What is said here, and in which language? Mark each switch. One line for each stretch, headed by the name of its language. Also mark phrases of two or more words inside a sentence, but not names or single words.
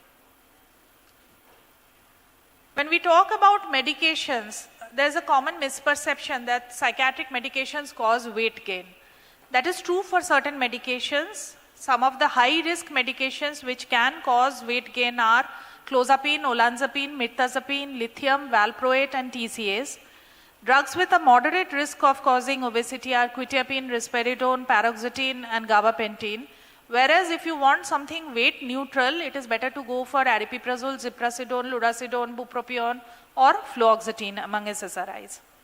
English: When we talk about medications, there's a common misperception that psychiatric medications cause weight gain. That is true for certain medications. Some of the high-risk medications which can cause weight gain are clozapine, olanzapine, mirtazapine, lithium, valproate, and TCAs. Drugs with a moderate risk of causing obesity are quetiapine, risperidone, paroxetine, and gabapentin. Whereas if you want something weight neutral, it is better to go for aripiprazole, ziprasidone, lurasidone, bupropion, or fluoxetine among SSRIs.